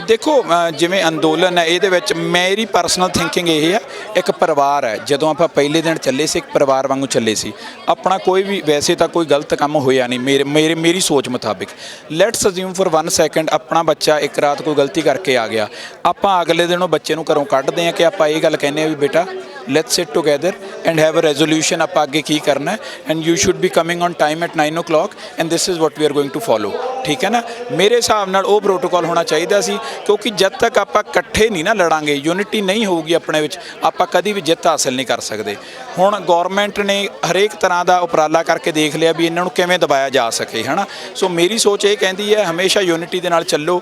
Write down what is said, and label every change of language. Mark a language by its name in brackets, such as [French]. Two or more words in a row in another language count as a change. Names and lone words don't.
[Punjabi] ਦੇਖੋ, ਜਿਵੇਂ ਅੰਦੋਲਨ ਹੈ, ਇਹਦੇ ਵਿੱਚ ਮੇਰੀ [English] personal thinking [Punjabi] ਇਹ ਆ, ਇੱਕ ਪਰਿਵਾਰ ਹੈ। ਜਦੋਂ ਆਪਾਂ ਪਹਿਲੇ ਦਿਨ ਚੱਲੇ ਸੀ, ਇੱਕ ਪਰਿਵਾਰ ਵਾਂਗੂ ਚੱਲੇ ਸੀ। ਆਪਣਾ ਕੋਈ ਵੀ ਵੈਸੇ ਤਾਂ ਕੋਈ ਗਲਤ ਕੰਮ ਹੋਇਆ ਨਹੀਂ ਮੇਰੀ ਸੋਚ ਮੁਤਾਬਿਕ। [English] let's assume for 1 second [Punjabi] ਆਪਣਾ ਬੱਚਾ ਇੱਕ ਰਾਤ ਕੋਈ ਗਲਤੀ ਕਰਕੇ ਆ ਗਿਆ, ਆਪਾਂ ਅਗਲੇ ਦਿਨ ਉਹ ਬੱਚੇ ਨੂੰ ਘਰੋਂ ਕੱਢਦੇ ਹਾਂ ਕਿ ਆਪਾਂ ਇਹ ਗੱਲ ਕਹਿੰਦੇ ਹਾਂ ਵੀ ਬੇਟਾ [English] let's sit together and have a resolution [Punjabi] ਆਪਾਂ ਅੱਗੇ ਕੀ ਕਰਨਾ ਹੈ, [English] and you should be coming on time at 9 o'clock and this is what we are going to follow। [Punjabi] ਠੀਕ ਹੈ ਨਾ, ਮੇਰੇ ਹਿਸਾਬ ਨਾਲ ਉਹ ਪ੍ਰੋਟੋਕਾਲ ਹੋਣਾ ਚਾਹੀਦਾ ਸੀ, ਕਿਉਂਕਿ ਜਦ ਤੱਕ ਆਪਾਂ ਇਕੱਠੇ ਨਹੀਂ ਨਾ ਲੜਾਂਗੇ, ਯੂਨਿਟੀ ਨਹੀਂ ਹੋਊਗੀ ਆਪਣੇ ਵਿੱਚ, ਆਪਾਂ ਕਦੀ ਵੀ ਜਿੱਤ ਹਾਸਲ ਨਹੀਂ ਕਰ ਸਕਦੇ। ਹੁਣ ਗੌਰਮੈਂਟ ਨੇ ਹਰੇਕ ਤਰ੍ਹਾਂ ਦਾ ਉਪਰਾਲਾ ਕਰਕੇ ਦੇਖ ਲਿਆ ਵੀ ਇਹਨਾਂ ਨੂੰ ਕਿਵੇਂ ਦਬਾਇਆ ਜਾ ਸਕੇ, ਹੈ ਨਾ। ਸੋ ਮੇਰੀ ਸੋਚ ਇਹ ਕਹਿੰਦੀ ਹੈ ਹਮੇਸ਼ਾ ਯੂਨਿਟੀ ਦੇ ਨਾਲ ਚੱਲੋ।